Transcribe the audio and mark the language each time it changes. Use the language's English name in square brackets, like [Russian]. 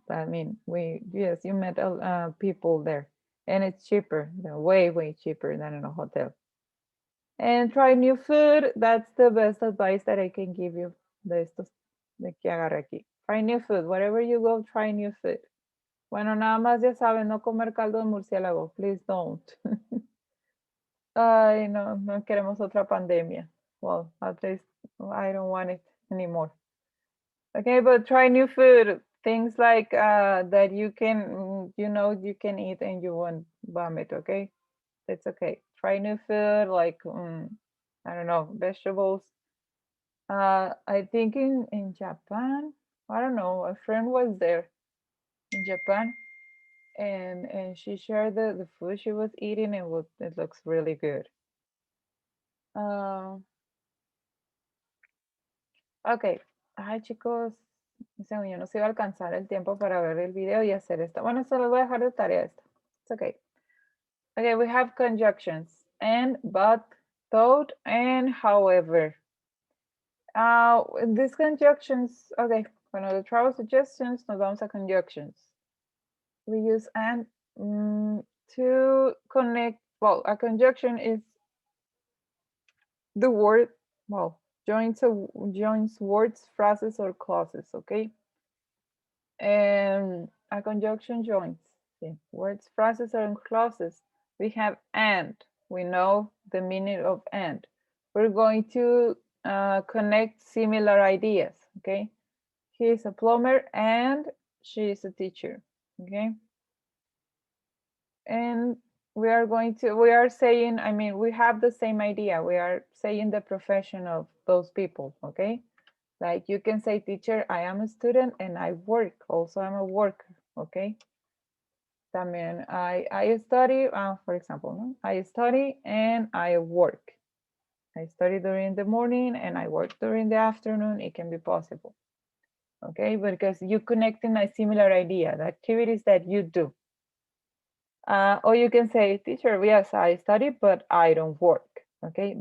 [English] I mean, yes, you met people there and it's cheaper, way, way cheaper than in a hotel. And try new food. That's the best advice that I can give you [Spanish] de estos de que agarré aquí. [English] Try new food. Wherever you go, try new food. [Spanish] Bueno, nada más ya saben, no comer caldo de murciélago. [English] Please don't. [Spanish] Ay, no, no queremos otra pandemia. [English] Well, at least I don't want it anymore. Okay, but try new food. Things like that you can, you can eat and you won't vomit, okay? It's okay. Try new food like, I don't know, vegetables. I think in Japan, I don't know, a friend was there in Japan and she shared the food she was eating and it looks really good. Uh, ok. [Spanish] Ay, chicos, según yo no se iba a alcanzar el tiempo para ver el video y hacer esto. Bueno, se lo voy a dejar de tarea esto. [English] It's okay. Okay, we have conjunctions and, but, though, and however. These conjunctions, okay, bueno, the travel suggestions, [Spanish] nos vamos a [English] conjunctions. We use and to connect, well, a conjunction is the word, well, joins words, phrases, or clauses, okay? And a conjunction joins words, phrases, or clauses. We have and. We know the meaning of and. We're going to connect similar ideas, okay? He is a plumber and she is a teacher, okay? And we are saying, I mean, we have the same idea. We are saying the profession of those people, okay? Like you can say, teacher, I am a student and I work. Also, I'm a worker, okay? [Spanish] También [English] I study, for example, no? I study and I work. I study during the morning and I work during the afternoon. It can be possible, okay? Because you connecting a similar idea, the activities that you do. Or you can say, teacher, yes, I study, but I don't work, okay?